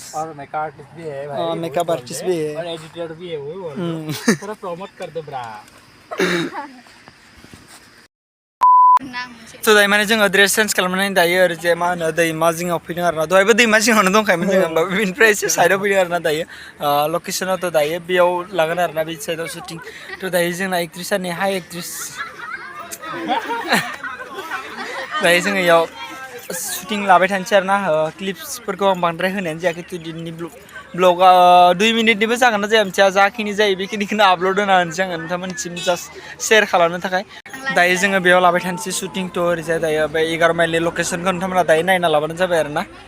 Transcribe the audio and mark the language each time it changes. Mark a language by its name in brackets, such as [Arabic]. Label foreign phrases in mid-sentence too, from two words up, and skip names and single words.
[Hindi] और [English] makeup artist [Hindi] भी है भाई [English] makeup artist [Hindi] भी है और एडिटर भी है वो बोल थोड़ा प्रमोट कर दो ब्रा [Bodo] तो दायो माने जोङो [English] dress change [Bodo] खालामनानै दायो ओरैजाय मा होनो दैमा जिङाव फैदों आरोना दहायबो दैमा जिङावनो दंखायोमोन जोङो होमबाबो बेनिफ्राय एसे साइडआव फैदों आरोना दायो लकेसनाव तो दायो बेयाव लागोन आरोना बे साइडआव शुटिं तो दायो जोंना एक्ट्रेसानि हाय एक्ट्रेस दायो जोङो इयाव शुटिं लाबाय थानोसै आरोना क्लिप्सफोरखौ आं बांद्राय होनायानो जायाखै तो दिनैनि ब्लगा 2 मिनिटनिबो जागोन ना जाया मिथिया जाखिनि जायो बेखिनिखौनो आपल'ड होना होनोसै आङो नोंथांमोननिसिम [English] just share [Bodo] खालामनो थाखाय दायो जोङो बेयाव लाबाय थानोसै शुटिं तो ओरैजाय दायो बे 11 माइलनि लकेसनखौ नोंथांमोना दायो नायना लाबानो जाबाय आरोना